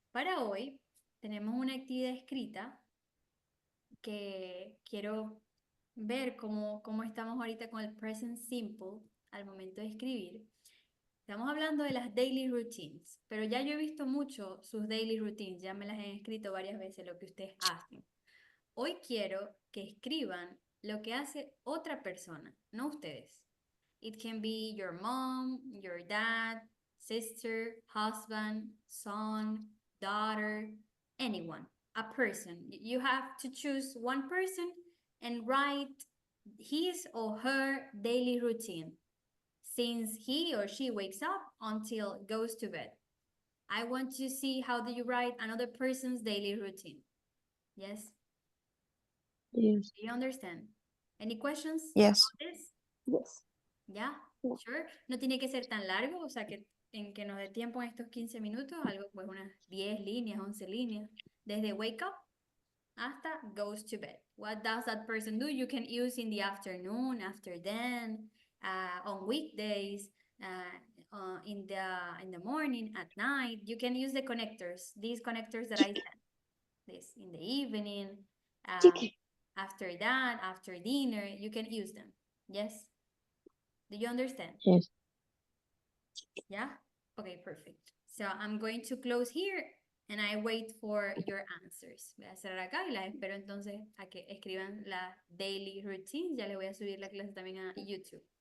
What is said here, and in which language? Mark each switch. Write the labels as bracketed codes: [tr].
[es] Para hoy tenemos una actividad escrita que quiero ver cómo estamos ahorita con el present simple al momento de escribir. Estamos hablando de las daily routines, pero ya yo he visto mucho sus daily routines, ya me las he escrito varias veces lo que ustedes hacen. Hoy quiero que escriban lo que hace otra persona, no ustedes. [en] It can be your mom, your dad, sister, husband, son, daughter, anyone, a person. You have to choose one person and write his or her daily routine since he or she wakes up until goes to bed. I want to see how do you write another person's daily routine. Yes? Yes. Do you understand? Any questions? Yes. about this? Yes. [es] ¿Ya? [en] Yeah. Sure. [es] No tiene que ser tan largo, o sea que en que nos dé tiempo en estos 15 minutos, algo pues unas 10 líneas, 11 líneas. Desde [en] wake up [es] hasta [en] goes to bed. What does that person do? You can use in the afternoon, after then, on weekdays, in the morning, at night. You can use the connectors, these connectors that I said. This in the evening, after that, after dinner, you can use them. Yes? Do you understand? Yes. Yeah? Okay, perfect. So I'm going to close here and I wait for your answers. [es] Voy a cerrar acá y las espero entonces a que escriban la daily routine. Ya les voy a subir la clase también a YouTube.